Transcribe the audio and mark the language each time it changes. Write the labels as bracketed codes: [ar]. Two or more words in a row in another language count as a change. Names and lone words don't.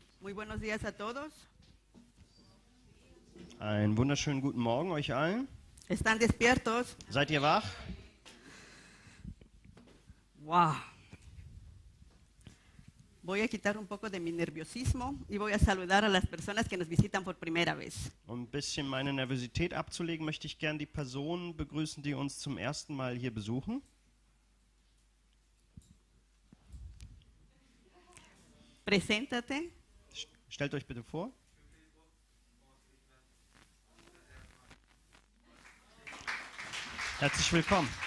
[es] Muy buenos días a todos. [de] Einen wunderschönen guten Morgen euch allen. [es] ¿Están despiertos? [de] Seid ihr wach? Wow. [es] Voy a quitar un poco de mi nerviosismo y voy a saludar a las personas que nos visitan por primera vez. [de] Um ein bisschen meine Nervosität abzulegen, möchte ich gern die Personen begrüßen, die uns zum ersten Mal hier besuchen. [es] Preséntate. [de] Stellt euch bitte vor. Herzlich willkommen.